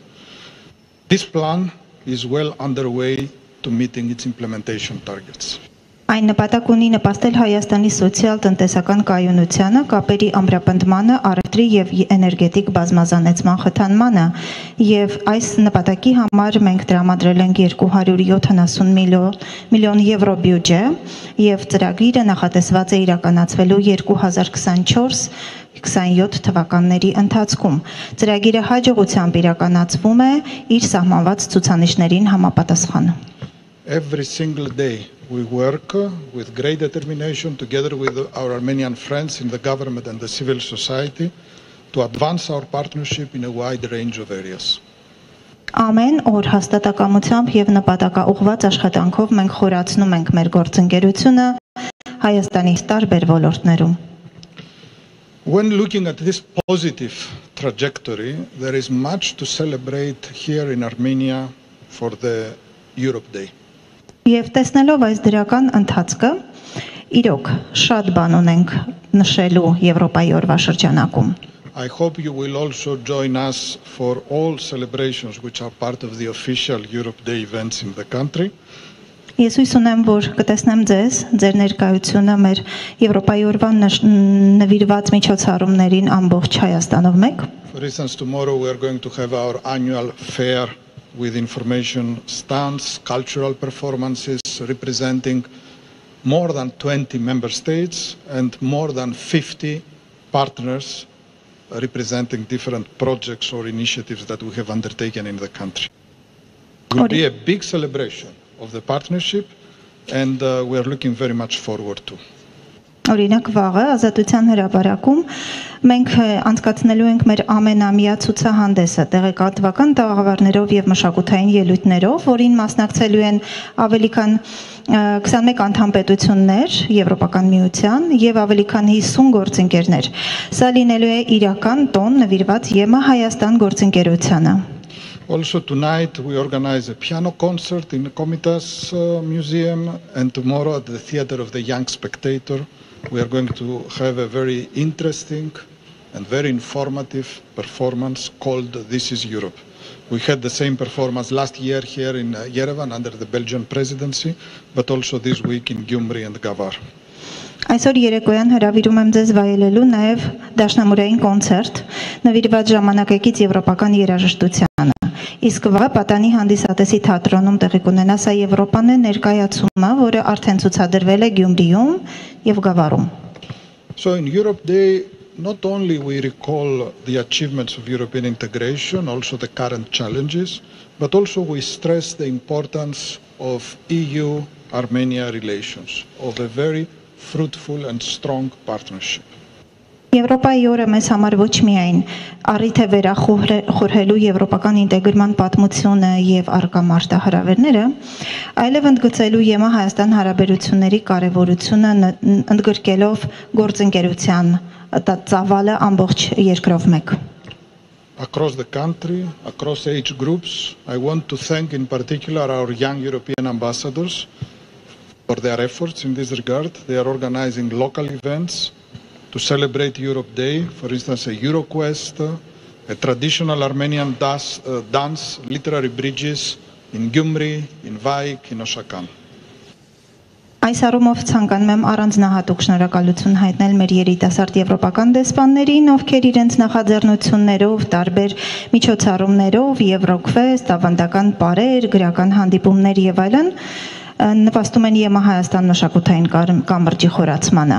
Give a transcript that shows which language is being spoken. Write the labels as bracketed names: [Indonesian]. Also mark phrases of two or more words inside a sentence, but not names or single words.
[English] This plan is well underway to meeting its implementation targets. [Armenian] Այն նպատակ ունի նպաստել Հայաստանի սոցիալ-տնտեսական կայունությանը, կապերի ամրապնդմանը, առևտրի եւ էներգետիկ բազմազանեցման խթանմանը, եւ այս նպատակի համար մենք տրամադրել ենք 270 միլիոն եվրո բյուջե եւ ծրագիրը նախատեսված է իրականացվելու 2024-27 թվականների ընթացքում։ Ծրագիրը հաջողությամբ իրականացվում է իր սահմանված ցուցանիշներին համապատասխան։ [English] Every single day we work with great determination together with our Armenian friends in the government and the civil society to advance our partnership in a wide range of areas. [Armenian] Ամեն օր հաստատակամությամբ եւ նպատակաուղղված աշխատանքով մենք խորացնում ենք մեր գործընկերությունը Հայաստանի տարբեր ոլորտներում։ [English] When looking at this positive trajectory, there is much to celebrate here in Armenia for the Europe Day. [Armenian] Եվ տեսնելով այս դրական ընթացքը, իրոք շատ բան ունենք նշելու Եվրոպայի օրվա շրջանակում։ [English] I hope you will also join us for all celebrations which are part of the official Europe Day events in the country. [Armenian] Ես հույս ունեմ, որ կտեսնեմ ձեզ, ձեր ներկայությունը մեր Եվրոպայի օրվա նվիրված միջոցառումներին ամբողջ Հայաստանով մեկ։ [English] For instance, tomorrow we are going to have our annual fair with information stands, cultural performances representing more than 20 member states and more than 50 partners representing different projects or initiatives that we have undertaken in the country. It will be a big celebration of the partnership and we are looking very much forward to. [Armenian] Օրինակ վաղը Ազատության հրապարակում մենք անցկացնելու ենք մեր ամենամյա ցուցահանդեսը տեղեկատվական տաղավարներով եւ մշակութային ելույթներով, որին մասնակցելու են ավելի քան 21 անդամ պետություններ Եվրոպական միության եւ ավելի քան 50 գործընկերներ։ Սա լինելու է իրական տոն նվիրված ԵՄ Հայաստան գործընկերությանը։ [English] Also tonight we organize a piano concert in the Komitas Museum and tomorrow at the Theater of the Young Spectator we are going to have a very interesting and very informative performance called This is Europe. We had the same performance last year here in Yerevan under the Belgian presidency, but also this week in Gyumri and Gavar. [Armenian] Այսօր երեկոյան հրավիրում եմ ձեզ վայելելու նաև դաշնամուրային կոնցերտ նվիրված ժամանակակից եվրոպական երաժշտությանը։ Իսկ վաղը Պատանի հանդիսատեսի թատրոնում տեղի կունենա սա Եվրոպան է ներկայացումը, որը արդեն ցուցադրվել է Գյումրիում եւ Գավառում։ [English] So in Europe Day not only we recall the achievements of European integration, also the current challenges, but also we stress the importance of EU-Armenia relations, of a very fruitful and strong partnership. [Armenian] Եվրոպայի օրը մեզ համար ոչ միայն առիթ է վերախորհելու եվրոպական ինտեգրման պատմությունը եւ արկա մարտահրավերները, այլև ընդգծելու ԵՄ Հայաստան հարաբերությունների կարեւորությունը ընդգրկելով գործընկերության ծավալը ամբողջ երկրով մեկ։ [English] Across the country, across age groups, I want to thank in particular our young European ambassadors for their efforts in this regard. They are organizing local events to celebrate Europe Day, for instance, a EuroQuest, a traditional Armenian dance, literary bridges in Gyumri, in Vaik, in Oshakan. [Armenian] Այս առումով ցանկանում եմ առանձնահատուկ շնորհակալություն հայտնել մեր երիտասարդ եվրոպական դեսպաններին, ովքեր իրենց նախաձեռնություններով, տարբեր միջոցառումներով, Եվրոկվեստ, ավանդական պարեր, գրական հանդիպումներ եւ այլն նպաստում են ԵՄ Հայաստան մշակութային կամրջի խորացմանը։